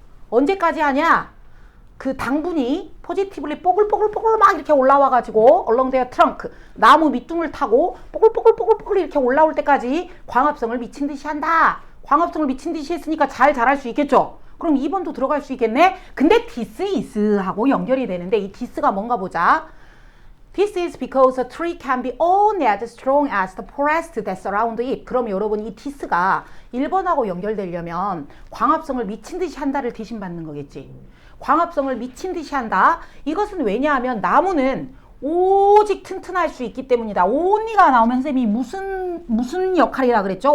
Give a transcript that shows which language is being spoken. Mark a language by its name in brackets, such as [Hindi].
[Korean] 언제까지 하냐? 그 당분이 포지티브리 뽀글뽀글 막 이렇게 올라와가지고 [English] along their trunk [Korean] 나무 밑둥을 타고 뽀글뽀글 이렇게 올라올 때까지 광합성을 미친 듯이 한다. 광합성을 미친 듯이 했으니까 잘 자랄 수 있겠죠. 그럼 2번도 들어갈 수 있겠네. 근데 [English] this is [Korean] 하고 연결이 되는데 이 this가 뭔가 보자. [English] This is because a tree can be only as strong as the forest that surround it. [Korean] 그럼 여러분 이 this가 1번하고 연결되려면 광합성을 미친 듯이 한다를 대신 받는 거겠지. 광합성을 미친 듯이 한다. 이것은 왜냐하면 나무는 오직 튼튼할 수 있기 때문이다. only가 나오면 쌤이 무슨 역할이라 그랬죠?